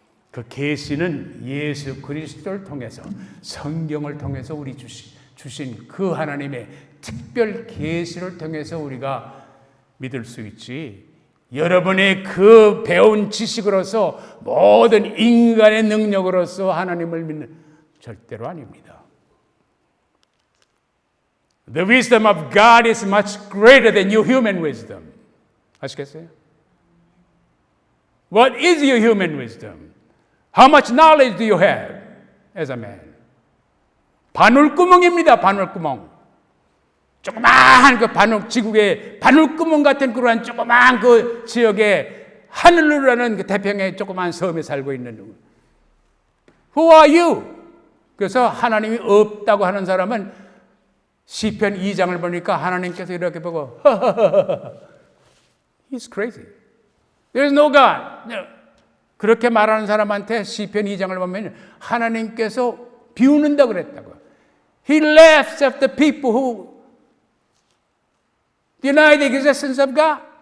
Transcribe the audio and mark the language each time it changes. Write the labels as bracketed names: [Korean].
[Korean] 그 계시는 예수 그리스도를 통해서 성경을 통해서 우리 주신 그 하나님의 특별 계시를 통해서 우리가 믿을 수 있지, 여러분의 그 배운 지식으로서 모든 인간의 능력으로서 하나님을 믿는 절대로 아닙니다. [English] The wisdom of God is much greater than your human wisdom. [Korean] 아시겠어요? [English] What is your human wisdom? How much knowledge do you have as a man? [Korean] 바늘구멍입니다. 바늘구멍. 조그마한 그 지구의 바늘구멍 같은 그러한 조그마한 그 지역에 하늘루라는 그 태평양의 조그마한 섬에 살고 있는 누구. [English] Who are you? [Korean] 그래서 하나님이 없다고 하는 사람은 시편 2장을 보니까 하나님께서 이렇게 보고 [English] He's crazy. There's no God. No. [Korean] 그렇게 말하는 사람한테 시편 2장을 보면 하나님께서 비웃는다 그랬다고. [English] He laughs at the people who deny the existence of God.